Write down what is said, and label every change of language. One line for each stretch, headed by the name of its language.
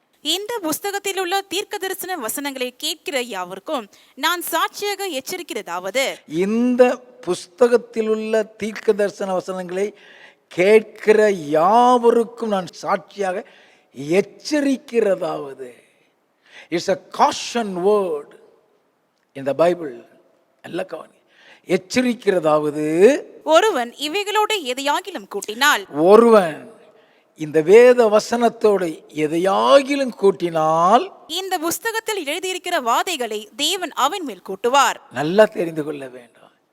Tamil: இந்த புஸ்தகத்தில் உள்ள தீர்க்க தரிசன வசனங்களை கேட்கிற யாவருக்கும் நான் சாட்சியாக எச்சரிக்கிறதாவது, இந்த புஸ்தகத்தில் உள்ள தீர்க்க தரிசன வசனங்களை கேட்கிற யாவருக்கும் நான் சாட்சியாக எச்சரிக்கிறதாவது.
English: It's a caution word in the Bible.
Tamil: நல்ல கவனி. எச்சரிக்கிறதாவது, ஒருவன் இவைகளோடு எதையாகிலும் கூட்டினால், ஒருவன் இந்த வேத வசனத்தோடு எதையாகிலும் கூட்டினால் இந்த புஸ்தகத்தில் எழுதியிருக்கிற வாதைகளை தேவன் அவன் மேல் கூட்டுவார். நல்லா தெரிந்து கொள்ள வேண்டும்.